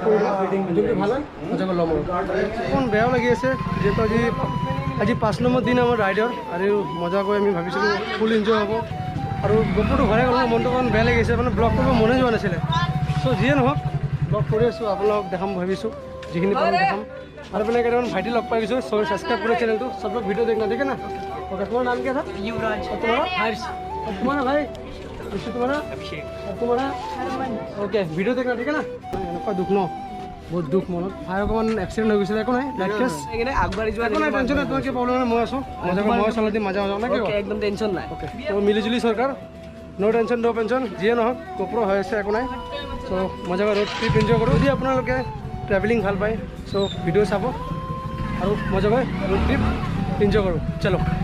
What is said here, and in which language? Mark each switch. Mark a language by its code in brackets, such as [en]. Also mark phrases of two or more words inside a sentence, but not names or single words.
[as] কৰি যদি ভাল হয় মজাকৈ ল'ম অকণ বেয়াও লাগি আছে যিহেতু আজি 5 নম্বৰ দিন আমাৰ ৰাইডৰ আৰু মজাকৈ আমি ভাবিছিলোঁ [en] full enjoy [as] হ'ব আৰু গোপুৰটো ঘৰে গ'ল মনটো অকণ বেয়া লাগিছে মানে ব্লগ কৰিব মনে যোৱা নাছিলে চ' যিয়ে নহওক ব্লগ কৰি আছোঁ আপোনালোকক দেখাম ভাবিছোঁ যিখিনি পাৰোঁ দেখাম আৰু পেলাই কেইটামান ভাইটি লগ পাই গৈছোঁ [hi] सबने सब्सक्राइब करे चैनल सब लोग वीडियो' देखे ना ओके तुम्हारा नाम क्या था युवराज तुम्हारा हर्ष तुम्हारा भाई तुम्हारा तुम्हारा ओके वीडियो देखना ठीक है ना [as] এনেকুৱা দুখ ন বহুত দুখ মনত ভাই অকণমান এক্সিডেণ্ট হৈ গৈছিলে একো নাই [en] light case [as] আগবাঢ়ি যোৱা একো নাই টেনশ্যন নাই তোমাৰ কি প্ৰব্লেম নাই মই আছোঁ মই চলাই দিম মাজে মাজে নাই একদম টেনশ্যন নাই ওকে তো [hi] मिलीजुली सरकार [en] no tension no pension [as] যিয়ে নহওক গোপুৰ হৈ আছে একো নাই চ' মজাকৈ [en] road trip enjoy [as] কৰোঁ যদি আপোনালোকে ট্ৰেভেলিং ভাল পায় চ' ভিডিঅ' চাব আৰু মজাকৈ [en] road trip enjoy [as] কৰোঁ চলো